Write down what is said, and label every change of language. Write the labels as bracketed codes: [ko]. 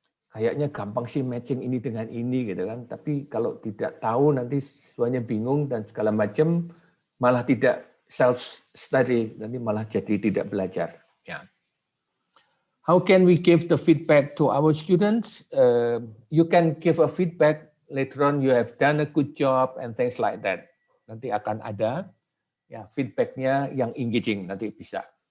[id] Kayaknya gampang sih matching ini dengan ini gitu kan, tapi kalau tidak tahu nanti siswanya bingung dan segala macam, malah tidak self study, nanti malah jadi tidak belajar. Ya. [en] How can we give the feedback to our students? You can give a feedback later on. You have done a good job and things like that. [id] Nanti akan ada ya feedbacknya yang engaging, nanti bisa.